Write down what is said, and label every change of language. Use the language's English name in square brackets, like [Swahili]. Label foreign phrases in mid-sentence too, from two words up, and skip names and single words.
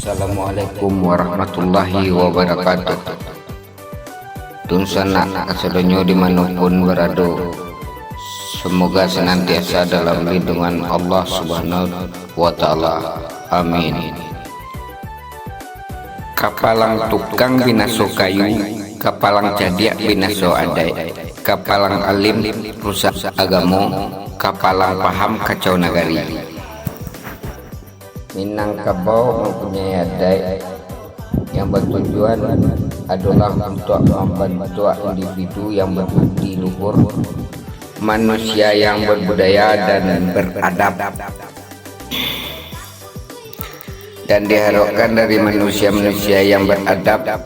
[Arabic] السلام عليكم ورحمة الله وبركاته. [Indonesian] Tun sana kasadonyo dimanapun berada, semoga senantiasa dalam lindungan Allah [Arabic] سبحانه وتعالى. [Indonesian] Amin. [Minangkabau] Kapalang tukang binaso kayu, kapalang cadiak binaso adai, kapalang alim rusak agamo, kapalang paham kacau nagari. [Indonesian] Minangkabau mempunyai adai yang bertujuan adalah untuk membantu individu yang berbudi luhur, manusia yang berbudaya dan beradab, dan diharapkan dari manusia-manusia yang beradab